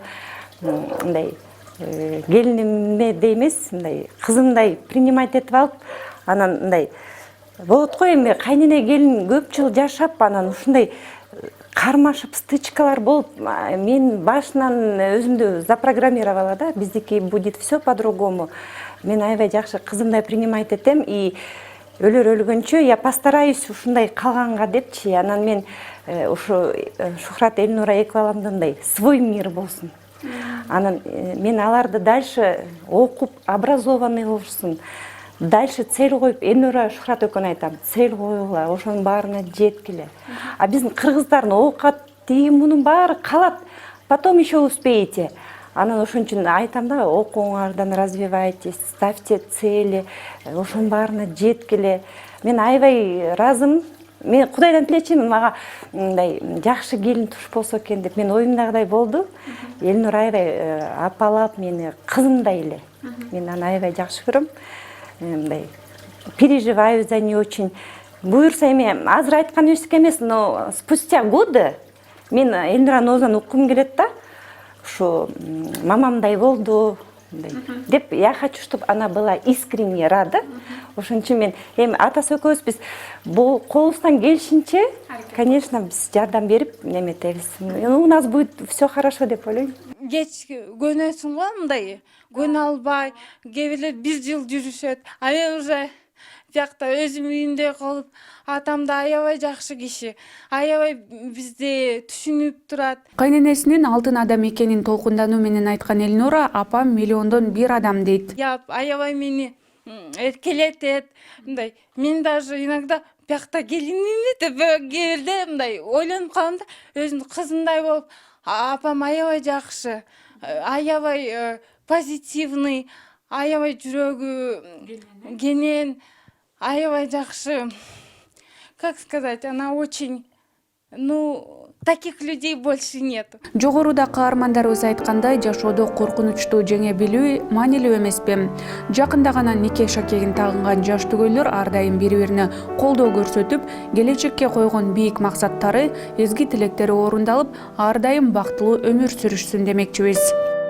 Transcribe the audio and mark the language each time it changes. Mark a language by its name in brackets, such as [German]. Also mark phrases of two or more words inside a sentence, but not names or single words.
[Kyrgyz] Мындай келиниме де эмес, мындай кызымдай принимать этип алып, анан мындай болот го эми кайнене келин көп жыл жашап, анан ушундай кармашып стычкалар болуп, мен башынан өзүмдү запрограммировала да, биздики [Russian] будет все по-другому. [Kyrgyz] Мен аябай жакшы кызымдай принимать этем и өлөр өлгөнчө [Russian] я постараюсь [Kyrgyz] ушундай калганга депчи. Анан мен ушу Шухрат Элнура эки баламдын мындай [Russian] свой мир [Kyrgyz] болсун. Анан мен аларды дальше окуп, образованный болушун. Дальше цель коюп, Элнура Шухрат экөөнү айтам, цель коюгула, ошонун баарына жеткиле. А биздин кыргыздардын оокат тиги мунун баары калат, [Russian] потом еще успеете. [Kyrgyz] Анан ошон үчүн айтам да, окууңардан [Russian] развивайтесь, ставьте цели, [Kyrgyz] ошонун баарына жеткиле. Мен аябай ыраазымын. Мен Кудайдан тилечимин, мага мындай жакшы келин туш болсо экен деп. Мен оюмдагыдай болду. Элнура аябай апалап мени кызымдай эле. Мен аны аябай жакшы көрөм. [Russian] Мындай переживаю за нее очень. [Kyrgyz] Буюрса эми азыр айткан нерсеге эмес, [Russian] но спустя годы [Kyrgyz] мен Элнуранын оозунан уккум келет да. Ушу мамамдай болду деп. [Russian] Я хочу, чтобы она была искренне рада. [Kyrgyz] Ошон үчүн мен эми атасы экөөбүз биз бул колубуздан келишинче, конечно, биз жардам берип неметебиз. [Russian] У нас будет все хорошо [Kyrgyz] деп ойлойм. Кеч көнөсүң го мындай, көнө албай, кээ бирler 1 жыл жүрүшөт. А мен уже биякта өзүм үйүндө калып, атам да аябай жакшы киши, аябай бизди түшүнүп турат. Кайненесинин алтын адам экенин толкундануу менен айткан Элнура апам миллиондон бир адам дейт. Аябай мени эркелетет. Мындай мен [Russian] даже иногда [Kyrgyz] биякта келиними деп кээ бирде мындай ойлонуп калам да, өзүмдүн кызымдай болуп. Апам аябай жакшы, аябай позитивный, аябай жүрөгү кенен, аябай жакшы. [Russian] Как сказать, она очень, таких людей больше нет. [Kyrgyz] Жогоруда каармандарыбыз айткандай, жашоодо коркунучту жеңе билүү маанилүү эмеспи? Жакында гана нике шакегин тагынган жаш түгөйлөр ар дайым бири-бирине колдоо көрсөтүп, келечекке койгон бийик максаттары, эзги тилектери орундалып, ар дайым бактылуу өмүр сүрүшсүн демекчибиз.